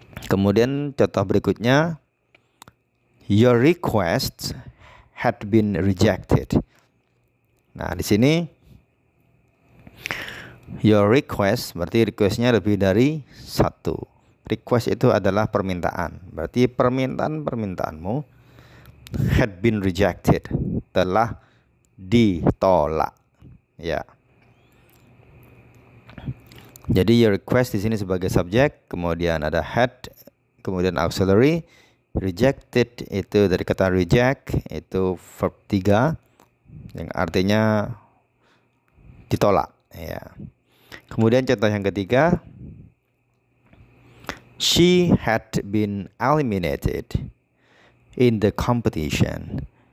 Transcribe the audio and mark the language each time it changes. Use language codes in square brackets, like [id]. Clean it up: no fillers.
[en] Kemudian contoh berikutnya, your request had been rejected. [id] Nah, di sini your request berarti requestnya lebih dari satu. Request itu adalah permintaan. Berarti permintaanmu had been rejected, telah ditolak. Ya. Jadi your request di sini sebagai subjek, kemudian ada had, kemudian auxiliary. Rejected itu dari kata reject, itu verb 3 yang artinya ditolak. Ya. [en] Kemudian contoh yang ketiga, she had been eliminated in the competition.